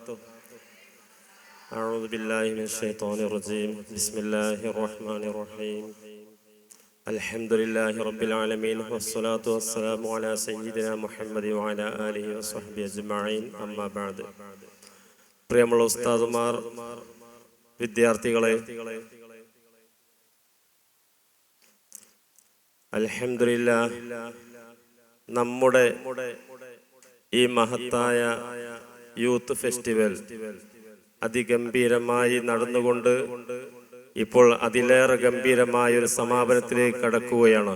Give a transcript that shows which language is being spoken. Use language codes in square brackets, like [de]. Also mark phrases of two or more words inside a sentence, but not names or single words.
[ar] أعوذ بالله من الشيطان الرجيم. بسم الله الرحمن الرحيم. الحمد لله رب العالمين والصلاة والسلام على سيدنا محمد وعلى آله وصحبه أجمعين. أما بعد. [ml] പ്രിയമുള്ള ഉസ്താദുമാർ, വിദ്യാർത്ഥികളെ, അൽഹംദുലില്ലാഹ് നമ്മുടെ ഈ മഹത്തായ [en] youth festival [ml] അതിഗംഭീരമായി നടന്നുകൊണ്ട് ഇപ്പോൾ അതിലേറെ ഗംഭീരമായ ഒരു സമാപനത്തിലേക്ക് കടക്കുകയാണ്.